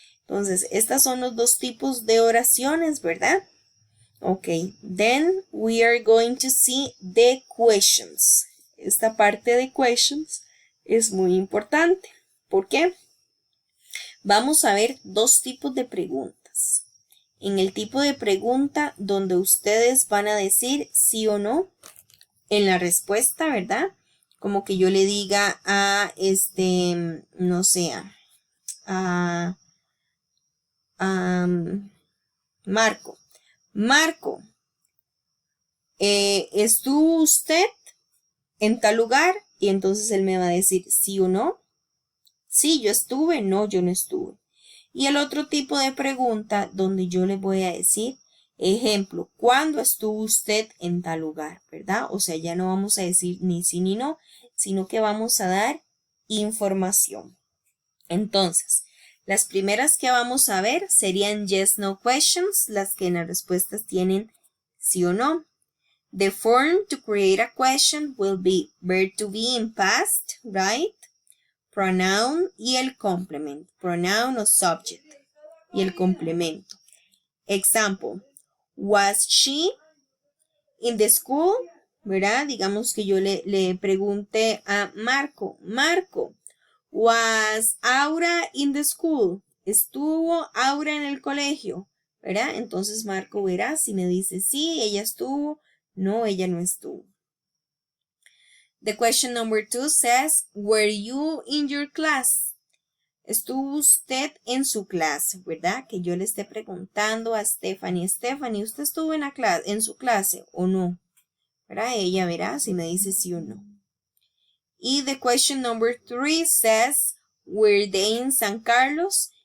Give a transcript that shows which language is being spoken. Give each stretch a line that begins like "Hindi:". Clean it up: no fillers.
Spanish: Entonces, estos son los dos tipos de oraciones, ¿verdad?
English: Ok, then we are going to see the questions.
Spanish: Esta parte de questions es muy importante. ¿Por qué? Vamos a ver dos tipos de preguntas. En el tipo de pregunta donde ustedes van a decir sí o no en la respuesta, ¿verdad? Como que yo le diga a no sé, a Marco. Marco, ¿estuvo usted en tal lugar? Y entonces él me va a decir sí o no. Sí, yo estuve, no, yo no estuve. Y el otro tipo de pregunta donde yo le voy a decir, ejemplo, ¿cuándo estuvo usted en tal lugar? ¿Verdad? O sea, ya no vamos a decir ni sí ni no, sino que vamos a dar información. Entonces, las primeras que vamos a ver serían yes, no questions, las que en las respuestas tienen sí o no.
English: The form to create a question will be verb to be in past, right?
Spanish: Pronoun y el complement. Pronoun o subject y el complemento. Example.
English: Was she in the school? ¿Verdad?
Spanish: Digamos que yo le pregunte a Marco.
English: Marco, was Aura in the school?
Spanish: ¿Estuvo Aura en el colegio? ¿Verdad? Entonces Marco verá si me dice sí, ella estuvo. No, ella no estuvo.
English: The question number 2 says, were you in your class?
Spanish: ¿Estuvo usted en su clase? ¿Verdad? Que yo le esté preguntando a Stephanie, Stephanie, ¿usted estuvo en su clase o no? ¿Verdad? Ella verá si me dice sí o no.
English: Y the question number 3 says, were they in San Carlos?